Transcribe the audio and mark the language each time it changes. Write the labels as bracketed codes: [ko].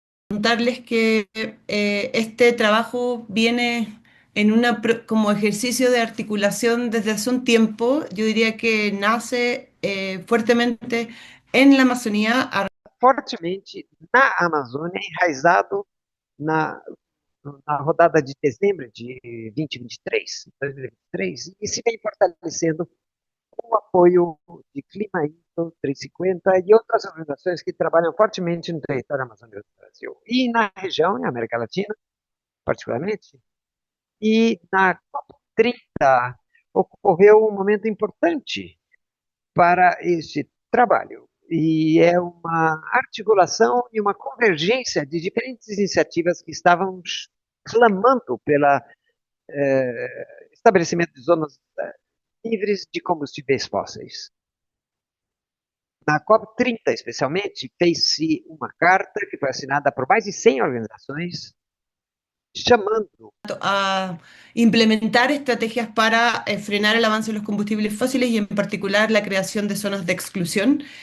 [es] Contarles que este trabajo viene en como ejercicio de articulación desde hace un tiempo. Yo diría que nace fuertemente en la Amazonía. [pt] Fortemente na Amazônia, enraizado na, na rodada de dezembro de 2023, 2023, e se vem fortalecendo com o apoio de Clima Info 350 e outras organizações que trabalham fortemente no território amazônico do Brasil. E na região, na América Latina, particularmente, e na COP30 ocorreu um momento importante para este trabalho. E é uma articulação e uma convergência de diferentes iniciativas que estavam clamando pela estabelecimento de zonas livres de combustíveis fósseis. Na COP30, especialmente, fez-se uma carta que foi assinada por mais de 100 organizações, chamando [es] a implementar estrategias para frenar el avance de los combustibles fósiles y en particular la creación de zonas de exclusión.